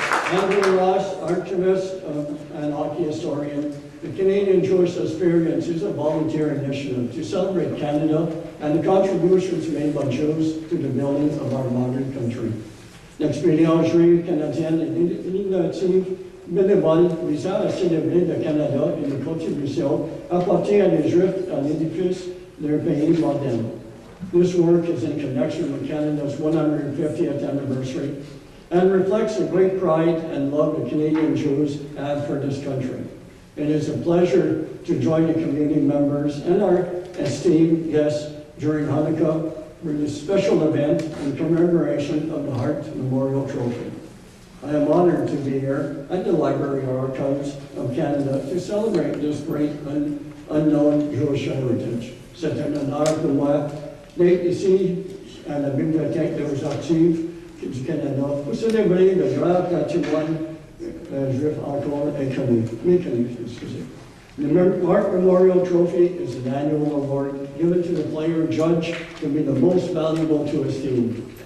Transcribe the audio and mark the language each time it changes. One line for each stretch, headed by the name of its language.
English: Andrew Ross, archivist and hockey historian, the Canadian Jewish Experience is a volunteer initiative to celebrate Canada and the contributions made by Jews to the building of our modern country.
French: L'expérience canadienne et l'initiative bénévole visant à célébrer le Canada et les contributions apportées à les Juifs à l'édifice de leur pays moderne.
English: This work is in connection with Canada's 150th anniversary and reflects the great pride and love the Canadian Jews have for this country. It is a pleasure to join the community members and our esteemed guests during Hanukkah for this special event in commemoration of the Hart Memorial Trophy. I am honored to be here at the Library of Archives of Canada to celebrate this great unknown Jewish heritage.
French: C'est un honneur pour moi d'être ici à la Bibliothèque des Archives du Canada pour célébrer le grand patrimoine juif encore méconnu.
English: The Hart Memorial Trophy is an annual award given to the player judged to be the most valuable to his team.